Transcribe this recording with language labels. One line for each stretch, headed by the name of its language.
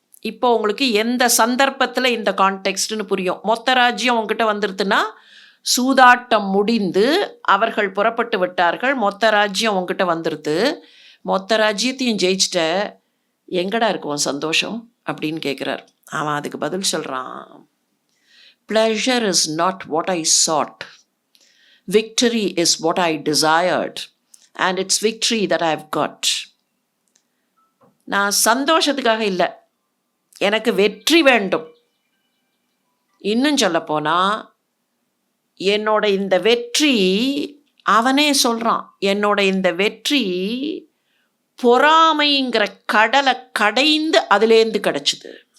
Tamil: இப்போ உங்களுக்கு எந்த சந்தர்ப்பத்தில் இந்த கான்டெக்ஸ்ட்னு புரியும். மொத்த ராஜ்யம் உங்ககிட்ட வந்துருதுன்னா, சூதாட்டம் முடிந்து அவர்கள் புறப்பட்டு விட்டார்கள், மொத்த ராஜ்யம் உங்ககிட்ட வந்துடுது, மொத்த ராஜ்யத்தையும் ஜெயிச்சிட்ட, எங்கடா இருக்கும் சந்தோஷம் அப்படின்னு கேட்குறார். அவன் அதுக்கு பதில் சொல்கிறான்,
English: pleasure is not what I sought, victory is what I desired, and it's victory that I've got.
Tamil: நான் சந்தோஷத்துக்காக இல்லை, எனக்கு வெற்றி வேண்டும். இன்னும் சொல்லப்போனால் என்னோட இந்த வெற்றி, அவனே சொல்கிறான், என்னோட இந்த வெற்றி பொறாமைங்கிற கடலை கடைந்து அதுலேருந்து கிடச்சிது.